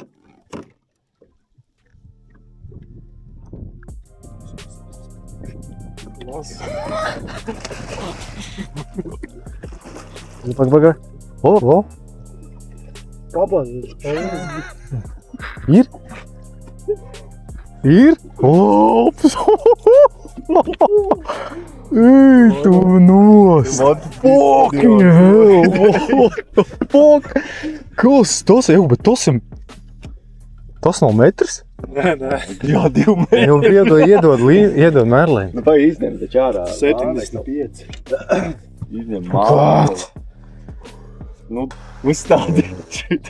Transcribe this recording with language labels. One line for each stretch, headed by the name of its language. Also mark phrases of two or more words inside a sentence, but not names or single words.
Latvian: Pagaid. O. Pabāzi. Ir? Ops! Ej, tu nost!
English: Fucking hell! What the fuck?
Latvian: Kas tas ir? Bet tas nav metrs? Nē. Jā, 2 metri. Jau iedod mērlēm. Nu, vai izņem taču ārā. 75. Izņem māli. Nu, uzstādi šito